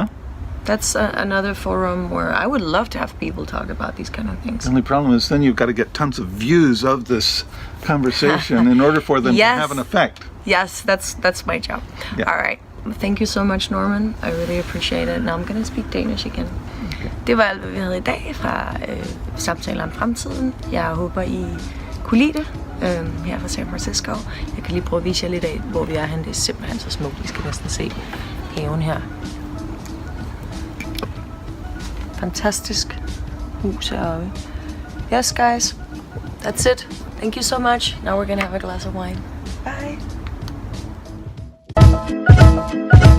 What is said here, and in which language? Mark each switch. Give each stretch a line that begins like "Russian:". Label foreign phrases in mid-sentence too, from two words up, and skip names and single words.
English: That's another forum where I would love to have people talk about these kind of things. The only problem is then you've got to get tons of views of this conversation in order for them to have an effect. Yes, that's my job. Yeah. All right. Thank you so much, Norman. I really appreciate it. Now I'm going to speak Danish again. Okay.
Danish: Det var alt, hvad vi havde i dag fra Samtaler om Fremtiden. Jeg håber, I kunne lide det her fra San Francisco. Jeg kan lige prøve at vise jer lidt af, hvor vi er henne. Det er simpelthen så smukt. I skal næsten se haven her. Fantastisk hus heroppe.
English: Yes, guys. That's it. Thank you so much. Now we're gonna have a glass of wine. Bye.